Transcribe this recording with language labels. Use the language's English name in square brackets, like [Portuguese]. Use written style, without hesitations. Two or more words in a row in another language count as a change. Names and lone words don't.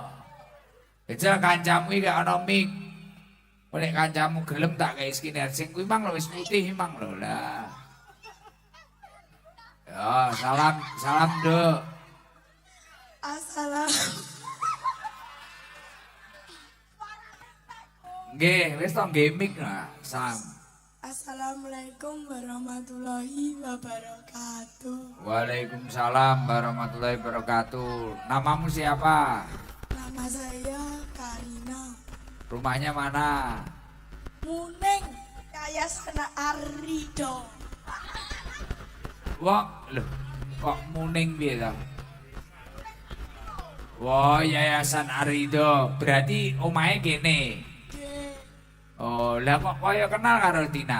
[Javanese] Ejak kancamu iki gak ana mik. Nek kancamu gelem tak kei skincare sing kuwi mang lho wis putih mang lho lah. Ya, salam, Duk. Nggih, wis to nggih mik lah. Salam. [Arabic] السلام عليكم ورحمة الله وبركاته. وعليكم السلام ورحمة الله وبركاته. [Indonesian] Namamu siapa? Nama saya Karina Rumahnya mana? Muneng Yayasan Arido. [Javanese] Wah, loh, kok muning piye to? Wah, Yayasan Arido. Berarti omahe kene. Nggih, Oh, lah kok kaya kenal karo Tina?